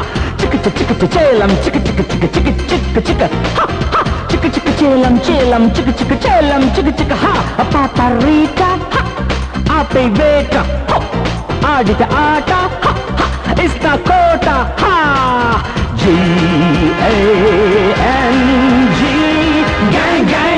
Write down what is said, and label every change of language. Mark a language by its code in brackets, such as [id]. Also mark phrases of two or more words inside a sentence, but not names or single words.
[en] Chicka chicka chelam, chicka chicka chicka chicka chicka chicka ha! Ha! Chicka chicka chelam, chelam, chicka chicka chelam, chicka chicka ha! Paparita ha! Ape beta ho! Adita ata ha! Ha! Ista kota ha! G-A-N-G Gang gang!